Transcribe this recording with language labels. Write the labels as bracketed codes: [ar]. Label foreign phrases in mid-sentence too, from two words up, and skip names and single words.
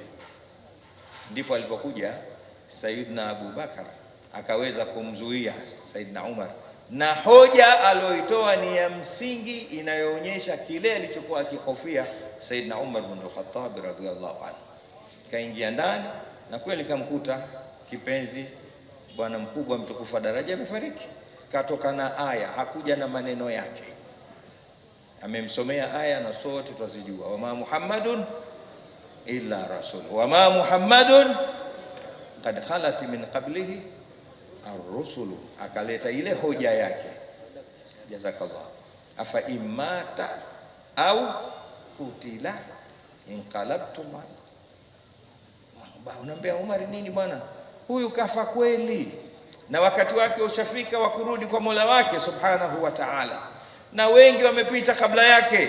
[sw] Ndipo alipokuja Sayyidina Abu Bakar akaweza kumzuia Sayyidina Umar, na hoja aliyoitoa ni ya msingi inayoonyesha kile alichokuwa akihofia Sayyidina Umar bin al-Khattab [ar] رضي الله عنه. [sw] Kaingia ndani na kweli kamkuta kipenzi, bwana mkubwa mtukufu wa daraja amefariki. Katoka na aya, hakuja na maneno yake, amemsomea aya na sote twazijua, [ar] وما محمد إلا رسول وما محمد قد خلت من قبله الرسل. [sw] Akaleta ile hoja yake, jazakallah, [ar] أفإن مات أو قتل انقلبتم. [sw] Unaambia Umar nini bwana, huyu kafa kweli na wakati wake ushafika wa kurudi kwa Mola wake [ar] سبحانه وتعالى, [sw] na wengi wamepita kabla yake.